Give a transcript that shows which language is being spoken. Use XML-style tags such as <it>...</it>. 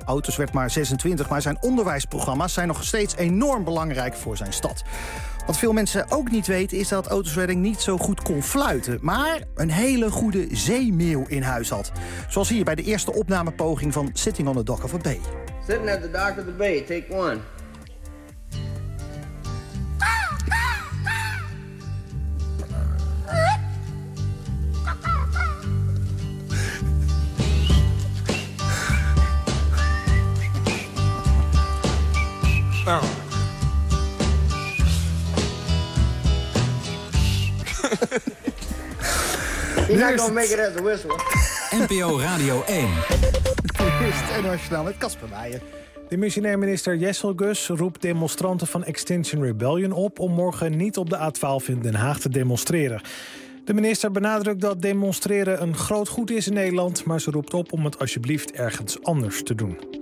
<nl>Otis werd maar 26, maar zijn onderwijsprogramma's zijn nog steeds enorm belangrijk voor zijn stad. Wat veel mensen ook niet weten is dat Otis Redding niet zo goed kon fluiten, maar een hele goede zeemeeuw in huis had. Zoals hier bij de eerste opnamepoging van Sitting on the Dock of a Bay.</nl> <en>Sitting at the Dock of the Bay, take one. Oh. He's not gonna make it as a whistle.</en> <nl>NPO Radio 1. Christ en Arsenal met Kasper Meijer. De missionair minister Jesselgus roept demonstranten van Extinction Rebellion op om morgen niet op de A12 in Den Haag te demonstreren. De minister benadrukt dat demonstreren een groot goed is in Nederland, maar ze roept op om het alsjeblieft ergens anders te doen.</nl>